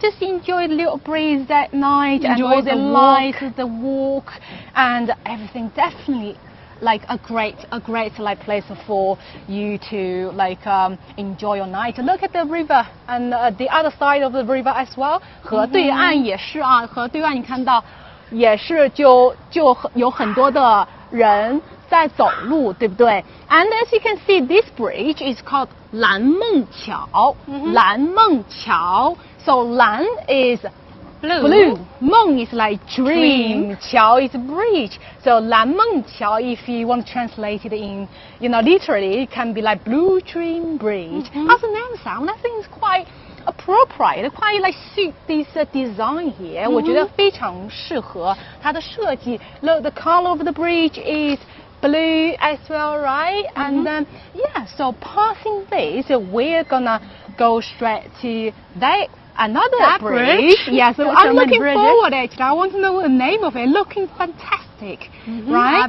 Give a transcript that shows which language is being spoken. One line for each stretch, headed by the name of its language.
English: Just enjoy the little breeze at night, enjoy the light, the walk, and everything. Definitely, like a great like place for you to like enjoy your night. Look at the river and the other side of the river as well.
Chinese: 河对岸也是啊，河对岸你看到也是就有很多的人。在走路，对不对 ？
English: And as you can see, this bridge is called 蓝梦桥。蓝梦桥 So 蓝 is blue. 梦 is like dream. 桥 is bridge. So 蓝梦桥 if you want to translate it in, literally, it can be like blue dream bridge. As the name sounds, I think it's quite appropriate, quite like suit this design here.
Chinese: 我觉得非常适合它的设计。
English: Look, the color of the bridge is blue as well, right? And then, so passing this, we're gonna go straight to another bridge. Yeah, so I'm looking forward actually. I want to know the name of it. Looking fantastic, right?